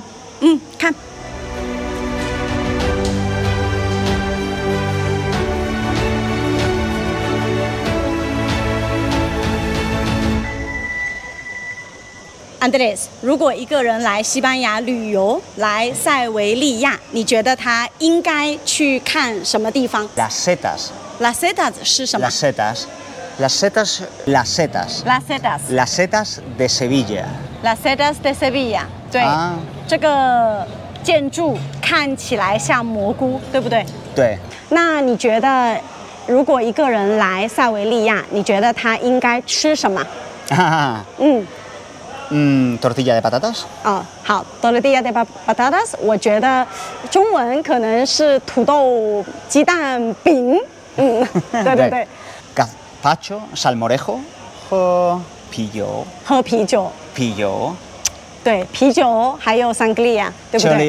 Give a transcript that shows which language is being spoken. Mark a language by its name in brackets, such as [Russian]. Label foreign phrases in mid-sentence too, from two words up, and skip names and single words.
[Chinese] 看。Andres， 如果一个人来西班牙旅游，来塞维利亚，你觉得他应该去看什么地方 [Spanish] ？Las setas。Las [Chinese] setas 是什么 [Spanish] ？Las setas de Sevilla。Las setas de Sevilla。 [Chinese] 对，这个建筑看起来像蘑菇，对不对？对。那你觉得，如果一个人来塞维利亚，你觉得他应该吃什么 [Spanish] ？tortilla de patatas。 [Chinese] 好 ， [Spanish] tortilla de patatas， [Chinese] 我觉得中文可能是土豆鸡蛋饼。对。 Gazpacho salmorejo 和啤酒。啤酒。对，啤酒还有 sangria， 对不对？